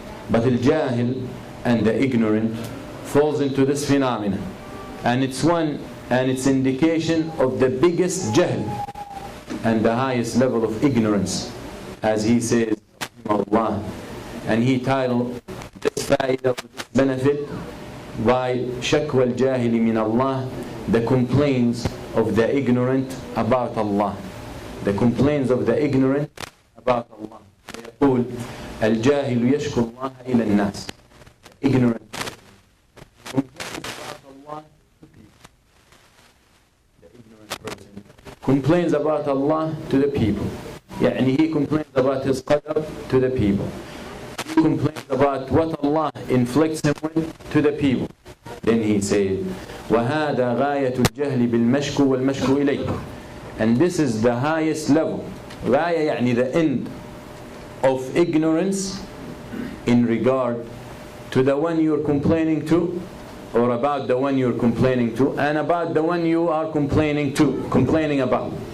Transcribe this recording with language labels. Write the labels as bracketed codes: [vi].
[en] But al-jahil and the ignorant falls into this phenomenon, and it's indication of the biggest jahl and the highest level of ignorance, as he says, Allah. And he titled this fa'idah, this benefit, by shakwa al-jahili min Allah, the complaints of the ignorant about Allah. The complaints of the ignorant about Allah. [ar] يقول: الجاهل يشكو الله إلى الناس. [en] Ignorant complains about Allah to the people. يعني he complains about his qadr to the people. He complains about what Allah inflicts him with to the people. [ar] Then he says: وَهَذَا غَايَةُ الْجَهْلِ بِالْمَشْكُ وَالْمَشْكُ إِلَيْهِ. [en] And this is the highest level. غاية يعني the end of ignorance in regard to the one you are complaining to, or about the one you are complaining to, and about the one you are complaining about.